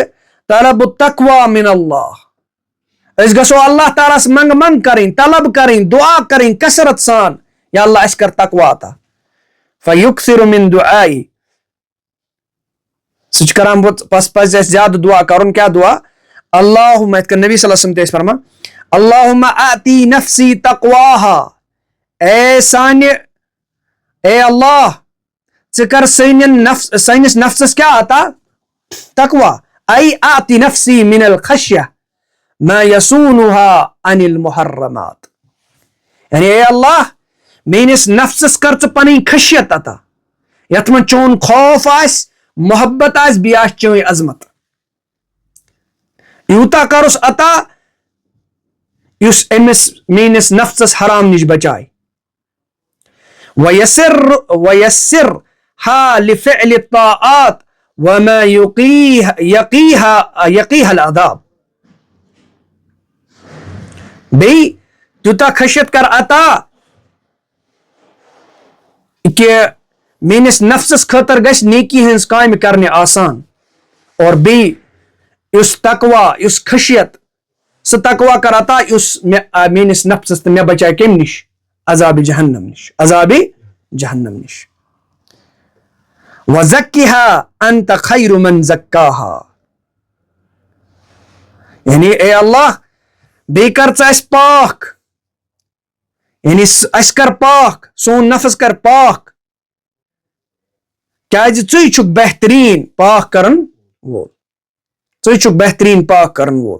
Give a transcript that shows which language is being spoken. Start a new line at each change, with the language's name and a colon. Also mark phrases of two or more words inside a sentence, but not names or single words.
Arabic: طلب التقوی من اللہ,
Kashmiri: أسۍ گژھو اللہ تعالیٰ ہس منٛگہٕ منٛگ کرٕنۍ, طلب کرٕنۍ, دعا کرٕنۍ کثرت سان, یا اللہ اَسہِ کر تقوا عطا.
Arabic: فیکثر من دعائی,
Kashmiri: سُہ چھُ کران بس پزِ اَسہِ زیادٕ دعا کرُن. کیٛاہ دعا؟ اللہُمہ, یِتھ کٔنۍ نبی
Arabic: صلی اللہ علیہ وسلم
Kashmiri: تہِ ٲسۍ فرمان,
Arabic: اللہُمہ آتی نفسی تقواہا,
Kashmiri: اے سانہِ, اے اللہ ژٕ کر سٲنِس نفسس کیٛاہ عطا؟ تقوا.
Arabic: ای آتی نفسی من الخشیہ ما یصونها عن المحرمات,
Kashmiri: یعنی اے اللہ میٲنِس نفسس کر ژٕ پنٕنۍ خشیت عطا, یتھ منٛز چون خوف آسہِ, محبت آسہِ, بیٚیہِ آسہِ چٲنۍ عظمت. یوٗتاہ کرُس عطا یُس أمِس میٲنِس نفسس حرام نِش بچایہِ.
Arabic: وَيَسِّرْهَا لِفِعْلِ الطَّاعَاتِ وَمَا يَقِيهَا الْعَذَابِ,
Kashmiri: بیٚیہِ تیوٗتاہ خشیت کر عطا کہ میٲنِس نفسس خٲطرٕ گژھِ نیکی ہٕنٛز کامہِ کرنہِ آسان, اور بیٚیہِ یُس تقوا, یُس خشیت, سُہ تقوا کر عطا یُس میٲنِس نفسس تہٕ مےٚ بچایہِ کمہِ نِش؟ عذابِ جہنم نِش, عذابِ جہنم نِش.
Arabic: وَزَكِّهَا أَنْتَ خَيْرُ مَنْ زَكَّاهَا,
Kashmiri: یعنی اے اللہ بیٚیہِ کر ژٕ اَسہِ پاک, یعنی اَسہِ کر پاک, سون نفس کر پاک, کیازِ ژٕے چھُکھ بہتریٖن پاک کرن وول, ژٕے چھُکھ بہتریٖن پاک کرن وول.